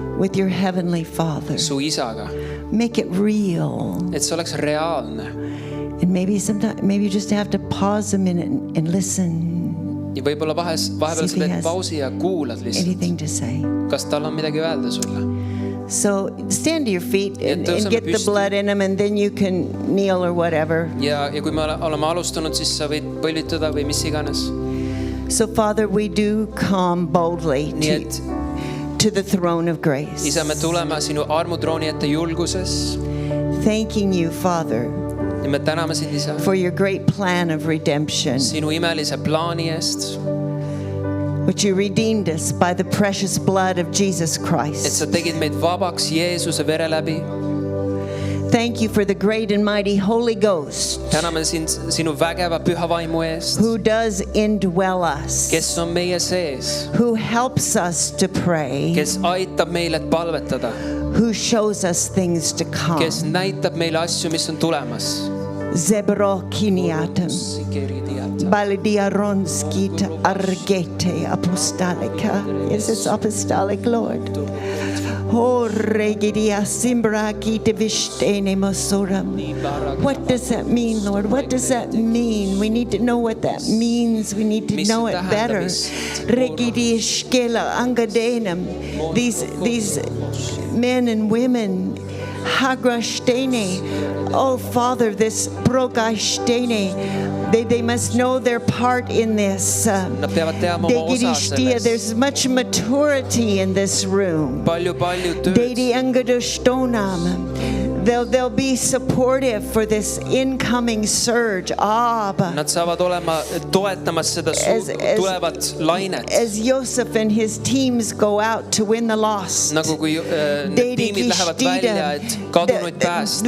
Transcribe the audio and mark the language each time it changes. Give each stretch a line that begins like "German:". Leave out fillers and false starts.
English: with your Heavenly Father.
Estonian: su isaga ,
English: Make it real.
Estonian: et see oleks reaalne
English: And maybe you just have to pause a minute and listen.
Estonian: Ja võib-olla vahepeal sa teed pausi ja kuulad lihtsalt.
English: Anything to say?
Estonian: Kas tal on midagi öelda sulle?
English: So stand to your feet and
Estonian: tõuseme
English: get the
Estonian: püsti.
English: blood in them, and then you can kneel or whatever.
Estonian: Ja kui me oleme alustanud, siis sa võid põlvitada või mis iganes.
English: So Father, we do come boldly
Estonian: Nii et
English: to the throne of grace.
Estonian: Isa, me tuleme sinu armutrooni ette julguses.
English: Thanking you, Father,
Estonian: Ja me täname sind, Isa,
English: for your great plan of redemption,
Estonian: sinu imelise plaani eest,
English: which you redeemed us by the precious blood of Jesus
Estonian: et
English: Christ.
Estonian: sa tegid meid vabaks Jeesuse vere läbi.
English: Thank you for the great and mighty Holy Ghost
Estonian: Täname sind sinu vägeva püha vaimu eest,
English: who does indwell us,
Estonian: kes on meie sees,
English: who helps us to pray,
Estonian: kes aitab meil, et palvetada,
English: who shows us things to come.
Estonian: kes näitab meile asju, mis on tulemas. Zebro kiniatem, balidia ronskit argete apostolica.
English: Is this apostolic, Lord? Oh, regidia simbra kite vishtene mosoram. What does that mean, Lord? What does that mean? We need to know what that means. We need to know it better. Regidia skela angadenam. These men and women, Hagrashtene. Oh, Father, this Brogashtene, they must know their part in this.
Estonian: Nad peavad teadma oma osa selles.
English: There's much maturity in this room.
Estonian: Palju tööd. Dedi Angadostonam.
English: They'll be supportive for this incoming surge.
Estonian: Nad saavad olema toetamas seda tulevat lainet.
English: As Joseph and his teams go out to win the lost.
Estonian: Nagu kui need tiimid lähevad välja, et kadunuid päästa.